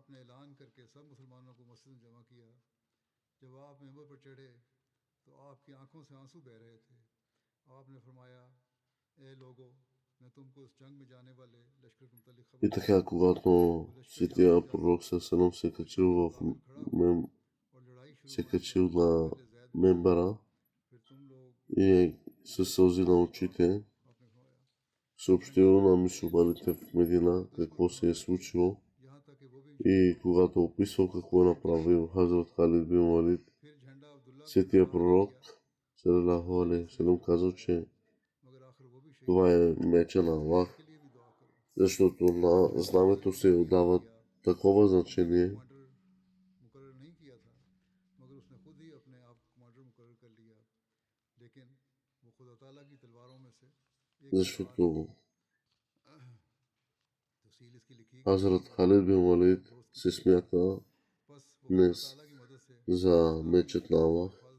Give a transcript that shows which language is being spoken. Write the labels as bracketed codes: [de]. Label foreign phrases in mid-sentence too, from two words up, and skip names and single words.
[bg] И така, когато светия пророк съсъном се качил на мембара и със сълзи на очите съобщил на мюсюлманите в Медина какво се е случило и когато описвал какво е направил Хазрат Халид бин Валид, светия пророк [ar] صلى الله عليه وسلم [bg] казал, че това е меча на Аллах, защото на знамето се отдава такова значение, защото Хазрат Халид бин Валид се смята днес за мечът на Аллах.